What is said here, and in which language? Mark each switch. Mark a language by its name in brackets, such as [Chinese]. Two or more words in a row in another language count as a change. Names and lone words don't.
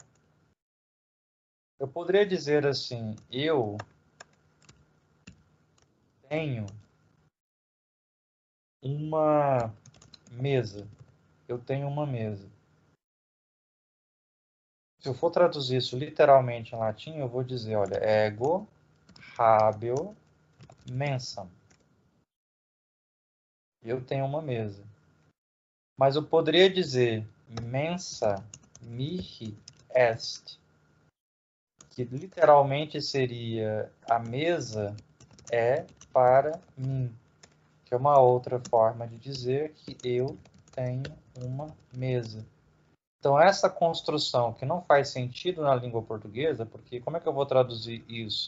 [Portuguese] Eu poderia dizer assim, eu tenho uma mesa. Eu tenho uma mesa. Se eu for traduzir isso literalmente em latim, eu vou dizer, olha, [Latin] ego habeo mensam. [Portuguese] Eu tenho uma mesa. Mas eu poderia dizer [Latin] mensa mihi est, [Portuguese] que literalmente seria a mesa é para mim, que é uma outra forma de dizer que eu tenho uma mesa. Então, essa construção que não faz sentido na língua portuguesa, porque como é que eu vou traduzir isso?